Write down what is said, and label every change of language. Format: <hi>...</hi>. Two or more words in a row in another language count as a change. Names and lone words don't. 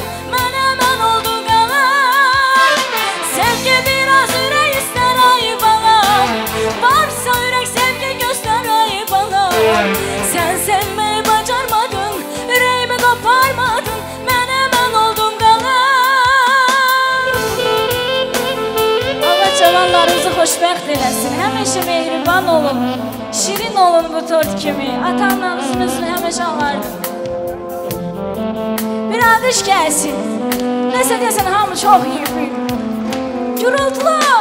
<tr>Ben hemen oldum kalan. Sevgi biraz yürek ister ay bana. Varsa yürek sevgi göster ay bana. Sen sevmeyi bacarmadın, yüreğimi koparmadın. Ben hemen oldum kalan.</tr> <az>Allah cavanlarımızı xoşbəxt eləsin. Həmişə mehriban olun, şirin olun bu tort kimi. Atanlarınızın özünü həmişə alardım. Bir alkış gəlsin. Nəsə desən hamı çox iyi. Gürültülü.</az>